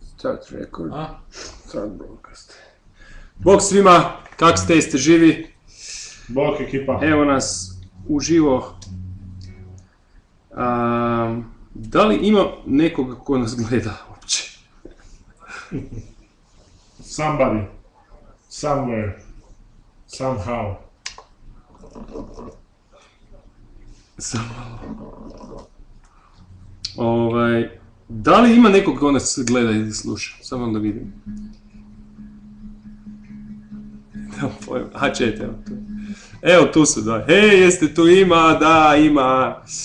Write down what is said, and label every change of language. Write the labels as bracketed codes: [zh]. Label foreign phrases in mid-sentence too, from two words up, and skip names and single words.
[en] Start record. Start broadcast. [hr] Bog svima, kak ste, jeste živi? Bog ekipa. Evo nas uživo. Da li ima nekoga ko nas gleda uopće? [en] Somebody. Somewhere. Somehow. [hr] Da li ima nekog ko nas gleda ili sluša? Samo da vidim. Čete, evo tu. Evo tu su, da. Hej, jeste tu, ima, da, ima.